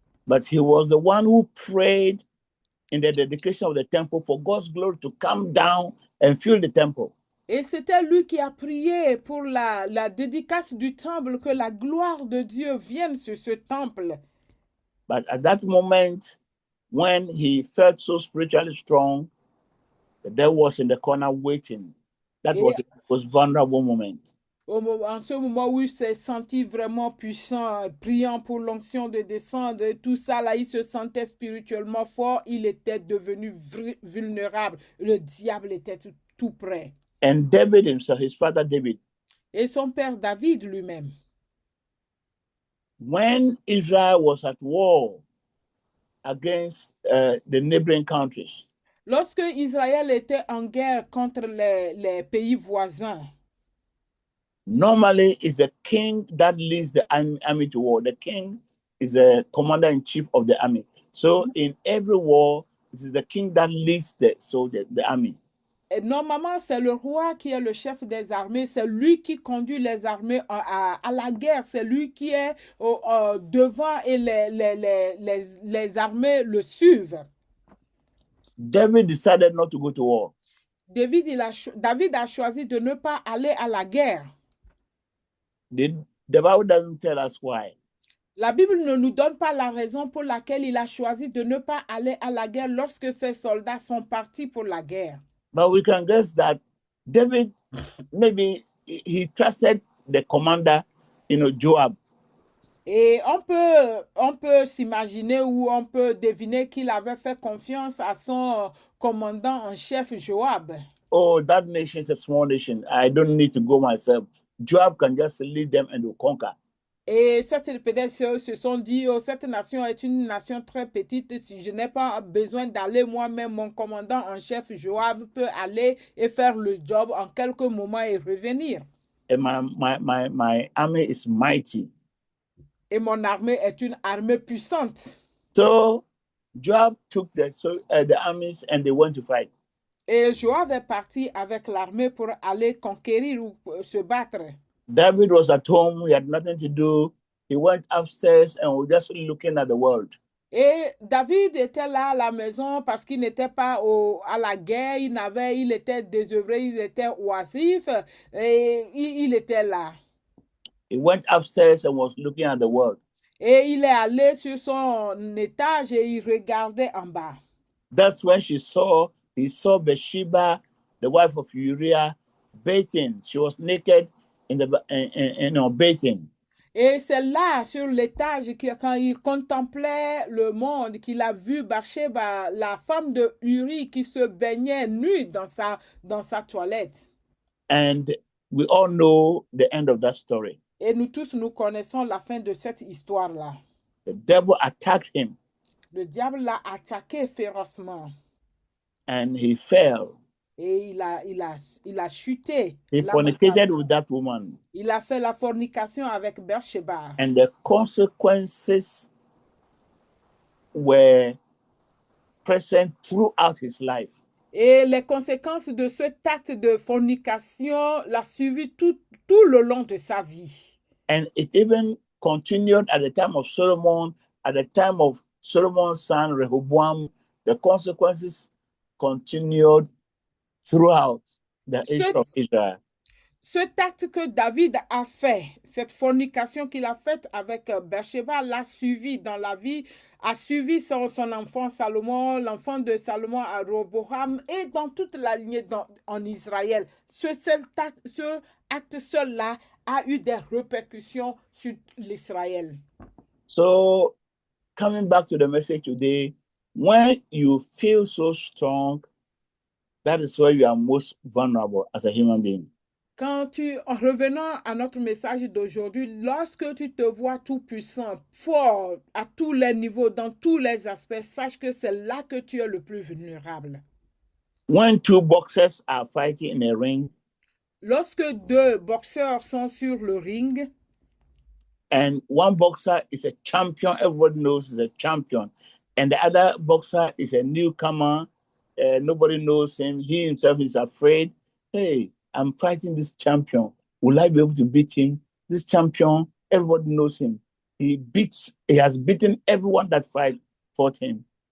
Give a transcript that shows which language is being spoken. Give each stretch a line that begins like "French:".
English: But he was the one who prayed in the dedication of the temple for God's glory to come down and fill the temple.
French: Et c'était lui qui a prié pour la dédicace du temple, que la gloire de Dieu vienne sur ce temple.
English: But at that moment, when he felt so spiritually strong, the devil was in the corner waiting. That was vulnerable moment.
French: En ce moment où il s'est senti vraiment puissant, priant pour l'onction de descendre, tout ça, là, il se sentait spirituellement fort, il était devenu vulnérable. Le diable était tout près.
English: And David himself, his father David.
French: Et son père David lui-même.
English: When Israel was at war against the neighboring countries,
French: lorsque Israël était en guerre contre les pays voisins,
English: normally it's the king that leads the army to war. The king is the commander-in-chief of the army. So in every war, it is the king that leads the army.
French: Et normalement, c'est le roi qui est le chef des armées. C'est lui qui conduit les armées à la guerre. C'est lui qui est devant et les armées le suivent.
English: David decided not to go to war.
French: David a choisi de ne pas aller à la guerre.
English: The Bible doesn't tell us why.
French: La Bible ne nous donne pas la raison pour laquelle il a choisi de ne pas aller à la guerre lorsque ses soldats sont partis pour la guerre.
English: But we can guess that David, maybe he trusted the commander, Joab.
French: Et on peut s'imaginer ou on peut deviner qu'il avait fait confiance à son commandant en chef Joab.
English: Oh, that nation is a small nation. I don't need to go myself. Joab can just lead them and will conquer.
French: Et peut-être se sont dit, oh, cette nation est une nation très petite, si je n'ai pas besoin d'aller moi-même, mon commandant en chef Joab peut aller et faire le job en quelques moments et revenir.
English: And my army is mighty.
French: Et mon armée est une armée puissante.
English: So Joab took the armies and they went to fight.
French: Et Joab est parti avec l'armée pour aller conquérir ou se battre.
English: David was at home. He had nothing to do. he went upstairs and was just looking at the world.
French: Et David était là à la maison parce qu'il n'était pas à la guerre, il était désœuvré, il était oisif, et il était là.
English: He went upstairs and was looking at the world.
French: Et il est allé sur son étage et il regardait en bas.
English: That's when he saw Bathsheba, the wife of Uriah, bathing. She was naked in bathing.
French: Et c'est là, sur l'étage, quand il contemplait le monde, qu'il a vu Bathsheba, la femme de Uri, qui se baignait nue dans sa toilette.
English: And we all know the end of that story.
French: Et nous tous, nous connaissons la fin de cette histoire-là.
English: The devil attacked him.
French: Le diable l'a attaqué férocement.
English: And he fell.
French: Et il a chuté.
English: He fornicated with that woman.
French: Il a fait la fornication avec Bathsheba.
English: And the consequences were present throughout his life.
French: Et les conséquences de cet acte de fornication l'a suivi tout le long de sa vie.
English: And it even continued at the time of Solomon, at the time of Solomon's son Rehoboam. The consequences continued throughout the age of Israel.
French: Cet acte que David a fait, cette fornication qu'il a faite avec Bathsheba, l'a suivi dans la vie, a suivi son enfant Salomon, l'enfant de Salomon à Rehoboam et dans toute la lignée en Israël. Ce acte seul-là a eu des répercussions sur l'Israël.
English: So, coming back to the message today, when you feel so strong, that is where you are most vulnerable as a human being.
French: En revenant à notre message d'aujourd'hui, lorsque tu te vois tout puissant, fort, à tous les niveaux, dans tous les aspects, sache que c'est là que tu es le plus vulnérable.
English: When two boxers are fighting in a ring,
French: lorsque deux boxeurs sont sur le ring,
English: and one boxer is a champion, everybody knows he's a champion, and the other boxer is a newcomer, nobody knows him, he himself is afraid. Hey, I'm fighting this champion. Will I be able to beat him? This champion, everybody knows him. He has beaten everyone that fought him.